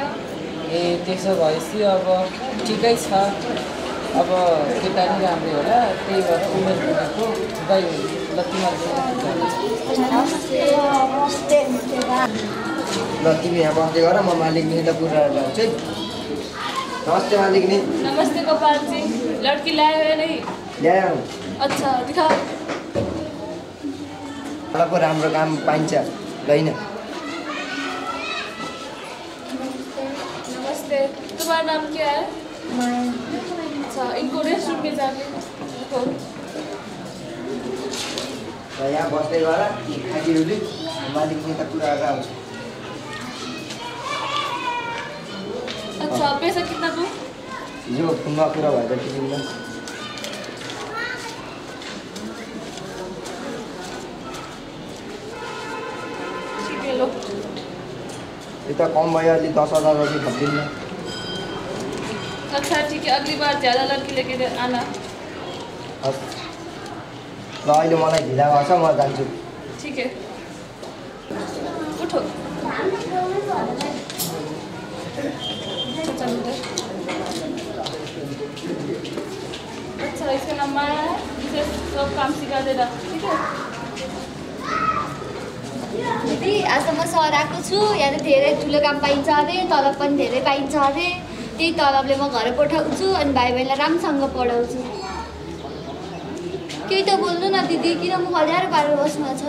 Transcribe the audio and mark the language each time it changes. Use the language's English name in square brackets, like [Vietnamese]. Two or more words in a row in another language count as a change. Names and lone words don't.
[Nepali] ए त्यसो भएपछि अब ठिकै छ अब केटा नि राम्रै होला त्यही भएर उमेर भनेको गइ ल ल तिमी यहाँ बस्दै गर म मालिकनीलाई कुरा जान्छु है नमस्ते मालिकनी [Hindi] नमस्ते गोपाल जी लड़की लाए हुए नहीं [Nepali] ल्याऊ [Hindi] अच्छा दिखाओ [Nepali] को राम्रो काम पाइन्छ होइन [Hindi] नमस्ते तुम्हारा नाम क्या है अच्छा इनको [English] rest room [Hindi] में जाके देखो [Nepali] र यहाँ बस्दै गर खाइदिउली मालिकनी त कुरा गरेर आउँछु [Hindi] अच्छा पैसा कितना दूँ [Nepali] हिजो फोनमा कुरा भएर टिभीमा [Hindi] ठीक है लो [Nepali] यो त कम भयो अलि 10,000 रुपियाँ थपिदिनु [Hindi] अच्छा ठीक है अगली बार ज़्यादा लड़की लेके आना [Nepali] हस् ल अहिले मलाई ढिला भएको छ म जान्छु [Hindi] ठीक है उठो अच्छा इसका नाम माया है इसे सब काम सिखा देना ठीक है [Nepali] दिदी आज म सहर आएको छु यहाँ त धेरै ठुलो काम पाइन्छ अरे तलब पनि धेरै पाइन्छ अरे त्यही तलबले म घर पठाउँछु अनि भाइ बहिनीलाई राम्रोसँग पढाउँछु केही त बोल्नु न दिदी किन म हजारो पारेर बस्नु छ